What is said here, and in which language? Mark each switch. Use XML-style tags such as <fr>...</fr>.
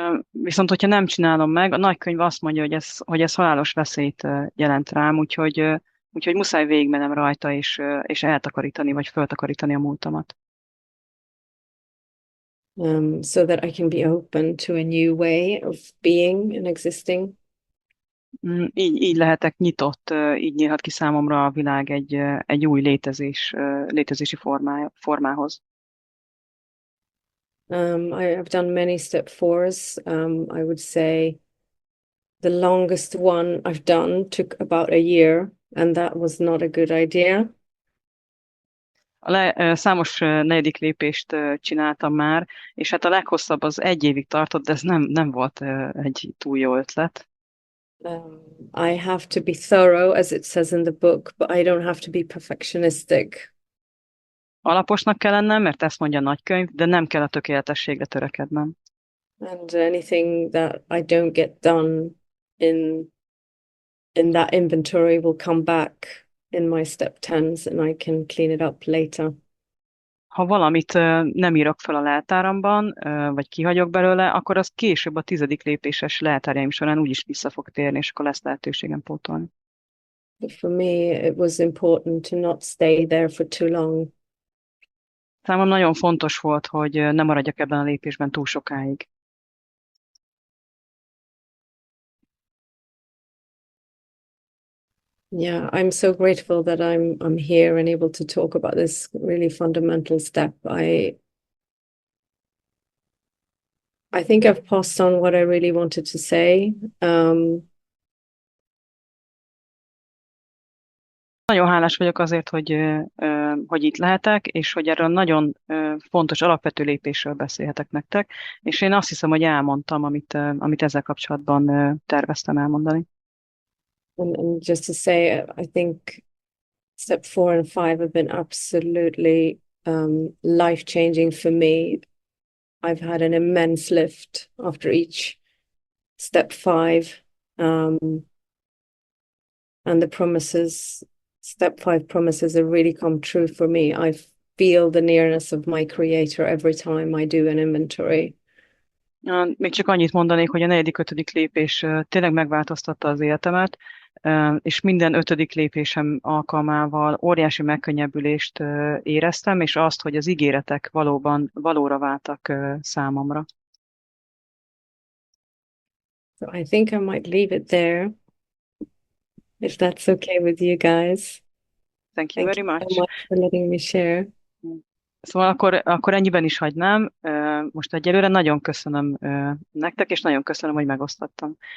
<hu>Viszont, hogyha nem csinálom meg, a nagykönyv azt mondja, hogy ez halálos veszélyt jelent rám, úgyhogy muszáj végigmennem rajta, és eltakarítani, vagy föltakarítani a múltamat.</hu> <en>So that I can be open to a new way of being and existing.</en> <hu>Így lehetek nyitott, így nyílhat ki számomra a világ egy új létezési formához.</hu> <en>I have done many step 4s. I would say the longest one I've done took about a year, and that was not a good idea.</en> <hu>Számos 4. lépést csináltam már, és hát a leghosszabb az 1 évig tartott, de ez nem volt egy túl jó ötlet.</hu> <en>I have to be thorough, as it says in the book, but I don't have to be perfectionistic.</en> <hu>Alaposnak kell lennem, mert ezt mondja a nagykönyv, de nem kell a tökéletességre törekednem.</hu> <en>And anything that I don't get done in that inventory will come back in my step 10s and I can clean it up later.</en> <hu>Ha valamit nem írok fel a leltáramban, vagy kihagyok belőle, akkor az később a 10. lépéses leltárjaim során úgyis vissza fog térni, és akkor lesz lehetőségem pótolni.</hu> <en>For me, it was important to not stay there for too long.</en> <hu>Számomra nagyon fontos volt, hogy ne maradjak ebben a lépésben túl sokáig.</hu> <en>Yeah, I'm so grateful that I'm here and able to talk about this really fundamental step. I think I've passed on what I really wanted to say.</en> <hu>Nagyon hálás vagyok azért, hogy itt lehetek, és hogy erről nagyon fontos, alapvető lépésről beszélhetek nektek, és én azt hiszem, hogy elmondtam, amit ezzel kapcsolatban terveztem elmondani.</hu> <en>And just to say, I think step 4 and 5 have been absolutely life-changing for me. I've had an immense lift after each step 5. And the promises, step 5 promises have really come true for me. I feel the nearness of my creator every time I do an inventory.</en> <hu>Még csak annyit mondanék, hogy a 4.-5. lépés tényleg megváltoztatta az életemet, és minden 5. lépésem alkalmával óriási megkönnyebbülést éreztem, és azt, hogy az ígéretek valóban valóra váltak számomra.</hu> <en>So I think I might leave it there, if that's okay with you guys. Thank you Thank very you much. so much for letting me share.</en> <hu>Szóval akkor ennyiben is hagynám. Most egyelőre nagyon köszönöm nektek, és nagyon köszönöm, hogy megosztottam.</hu>